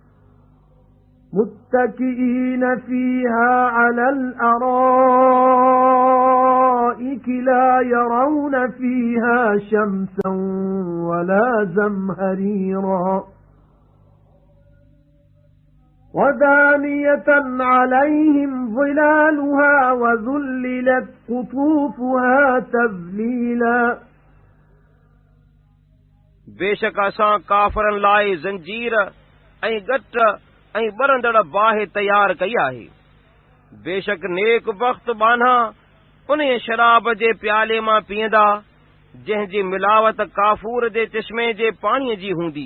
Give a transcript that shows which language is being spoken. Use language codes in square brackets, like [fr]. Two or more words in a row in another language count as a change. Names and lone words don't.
[ar] متكئين فيها على الأرائك لا يرون فيها شمسا ولا زمهريرا. ودانية عليهم ظلالها وذللت قطوفها تذليلا. [sd] बेशक असां काफ़रनि लाइ ज़ंजीर ऐं गट ऐं ॿरंदड़ बाहि तयार कई आहे। बेशक नेक वक़्त बान्हा उन शराब जे प्याले मां पीअंदा जंहिंजी मिलावत काफूर जे चश्मे जे पाणीअ जी हूंदी।